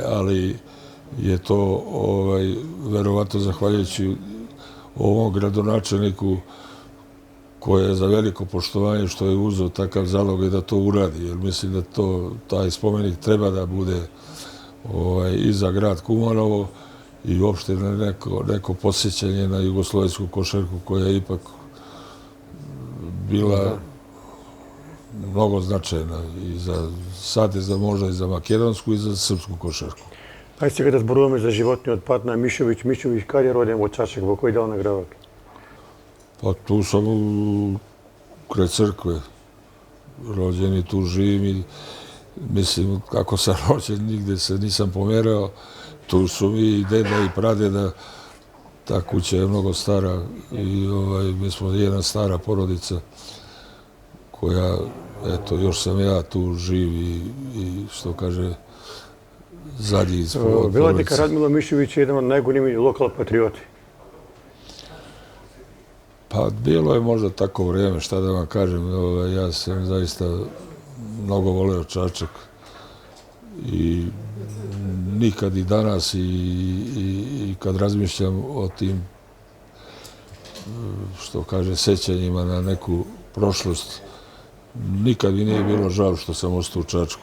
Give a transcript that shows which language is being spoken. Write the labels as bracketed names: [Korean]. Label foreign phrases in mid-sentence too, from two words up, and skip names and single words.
[Serbian] ali je to verovatno zahvaljujući ovom gradonačelniku koje je za veliko poštovanje što je uzeo takav zalog i da to uradi, jer mislim da taj spomenik treba da bude i za grad Kumanovo i uopšte neko posjećanje na jugoslovensku košarku koja je ipak bila mnogo značajna i za sad je možda i za makedonsku i za srpsku košarku. [Macedonian] Ајде сега да зборуваме за животниот пат на Мишовиќ. Мишовиќ каде е роден во Чачак, во кој дел на градот? [Serbian] Pa tu sam kraj crkve rođen i tu živim i mislim kako sam rođen nigde se nisam pomerao. Tu su mi i deda i pradeda, ta kuća je mnogo stara i mi smo jedna stara porodica koja, eto, još sam ja tu živ i što kaže zadnji iz porodice. [Macedonian] Велате дека Радмило Мишовиќ е еден од најголеми локал патриоти. [Serbian] Pa bilo je možda tako vrijeme, šta da vam kažem, ja sam zaista mnogo voleo Čačak i nikad i danas i kad razmišljam o tim, što kaže, sećanjima na neku prošlost, nikad mi nije bilo žao što sam ostao u Čačku.